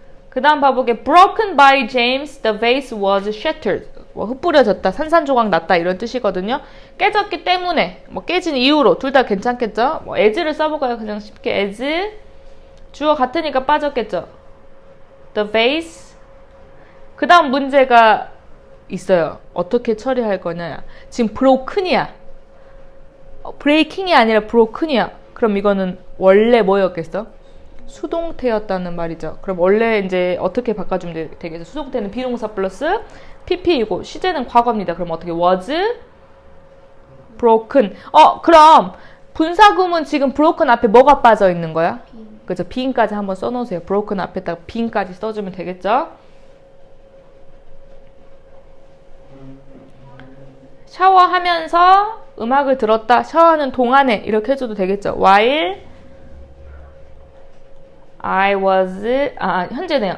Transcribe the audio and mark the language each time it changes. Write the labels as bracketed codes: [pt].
[ko] 그 다음 봐보게 [en] broken by James, the vase was shattered. [ko] 뭐 흩뿌려졌다, 산산조각 났다 이런 뜻이거든요. 깨졌기 때문에, 뭐 깨진 이유로 둘 다 괜찮겠죠. 뭐 as를 써볼까요? 그냥 쉽게 as 주어 같으니까 빠졌겠죠. [en] the vase. [ko] 그 다음 문제가 있어요. 어떻게 처리할 거냐. 지금 broken이야. breaking이 아니라 broken이야. 그럼 이거는 원래 뭐였겠어? 수동태였다는 말이죠. 그럼 원래 이제 어떻게 바꿔주면 되겠어? 수동태는 비동사 플러스 pp이고 시제는 과거입니다. 그럼 어떻게 [en] was broken. [ko] 그럼 분사구문 지금 broken 앞에 뭐가 빠져 있는 거야? 그죠? being까지 한번 써놓으세요. broken 앞에다가 being까지 써주면 되겠죠? 샤워하면서 음악을 들었다. 샤워하는 동안에 이렇게 해줘도 되겠죠? [en] while I was, [ko] 현재네요.